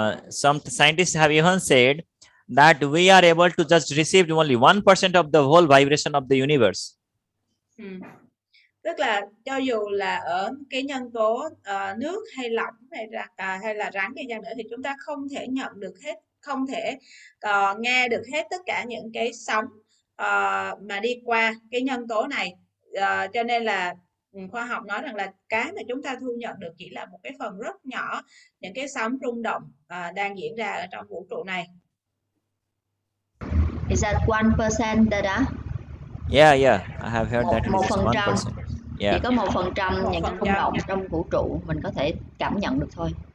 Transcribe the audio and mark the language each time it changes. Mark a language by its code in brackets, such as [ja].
[en] Some scientists have even said that we are able to just receive only 1% of the whole vibration of the universe. [vi] Tức là cho dù là ở cái nhân tố nước hay lỏng hay là rắn hay chăng nữa thì chúng ta không thể nhận được hết, không thể nghe được hết tất cả những cái sóng mà đi qua cái nhân tố này. Cho nên là khoa học nói rằng là cái mà chúng ta thu nhận được chỉ là một cái phần rất nhỏ những cái sóng rung động đang diễn ra ở trong vũ trụ này. [en] Is that 1%, Dada? Yeah, I have heard that it is 1%. Yeah. [vi] Chỉ có 1% những cái rung động trong vũ trụ mình có thể cảm nhận được thôi.